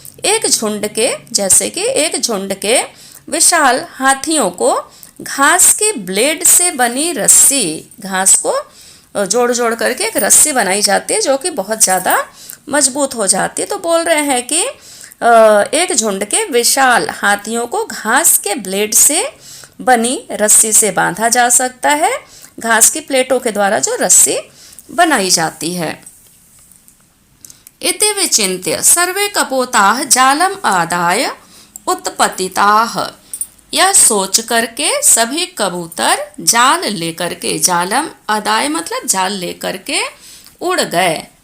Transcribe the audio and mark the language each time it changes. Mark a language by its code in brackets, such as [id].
[hi] एक झुंड के, जैसे कि एक झुंड के विशाल हाथियों को घास की ब्लेड से बनी रस्सी, घास को जोड़ जोड़ करके एक रस्सी बनाई जाती है जो कि बहुत ज़्यादा मजबूत हो जाती है। तो बोल रहे हैं कि एक झुंड के विशाल हाथियों को घास के ब्लेड से बनी रस्सी से बांधा जा सकता है, घास की प्लेटों के द्वारा जो रस्सी बनाई जाती है। [sa] इति विचिन्त्य सर्वे कपोताः जालम आदाय उत्पतिताः। [hi] यह सोच करके सभी कबूतर जाल लेकर के, [sa] जालम आदाय [hi] मतलब जाल लेकर के उड़ गए।